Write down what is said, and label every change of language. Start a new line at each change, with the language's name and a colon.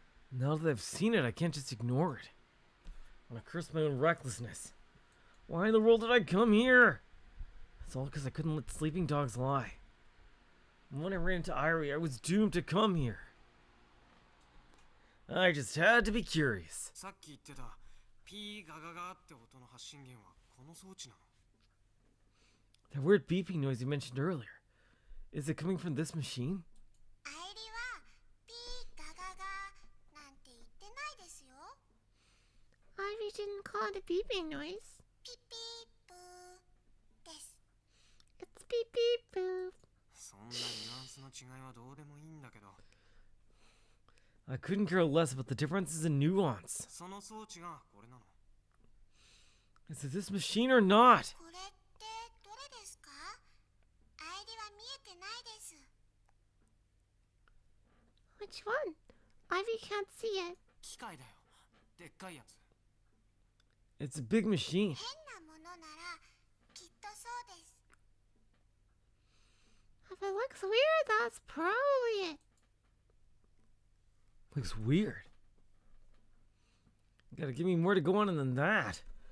English: Now that I've seen it, I can't just ignore it. I want to curse my own recklessness. Why in the world did I come here? It's all because I couldn't let sleeping dogs lie. And when I ran into Airi, I was doomed to come here. I just had to be curious.
Japanese: さっき言ってたピーガガガって音の発信源はこの装置なの
English: That weird beeping noise you mentioned earlier. Is it coming from this machine?
Japanese: アイリはピーガガガなんて言ってないですよ。
English: Ivy didn't call it a beeping noise.
Japanese: ピピープーです。
English: It's beep beep boo.
Japanese: そんなニュアンスの違いはどうでもいいんだけど
English: I couldn't care less about the differences in nuance.
Japanese: その装置がこれなの
English: Is it this machine or not?
Japanese: これってどれですか？アイリは見えてないです。
English: Which one? Ivy can't see it.
Japanese: 機械だよでっかいやつ
English: It's a big machine.
Japanese: 変なものならきっとそうです。
English: If it looks weird, that's probably it. Looks weird. You gotta give me more to go on than that.